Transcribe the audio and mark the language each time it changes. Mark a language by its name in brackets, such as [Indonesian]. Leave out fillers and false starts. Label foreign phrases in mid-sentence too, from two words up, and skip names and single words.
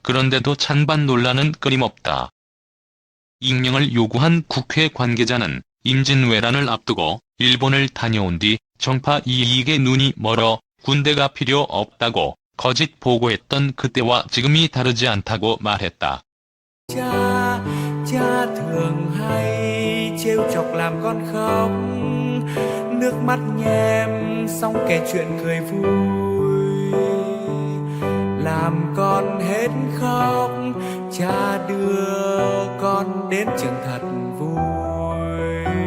[Korean] 그런데도 찬반 논란은 끊임없다. 익명을 요구한 국회 관계자는 임진왜란을 앞두고 일본을 다녀온 뒤 정파 이익에 눈이 멀어 군대가 필요 없다고 거짓 보고했던 그때와 지금이 다르지 않다고 말했다. [Vietnamese] Cha thường hay trêu chọc làm con khóc, nước mắt nhem xong kể chuyện cười vui, làm con hết khóc, cha đưa con đến trường thật vui.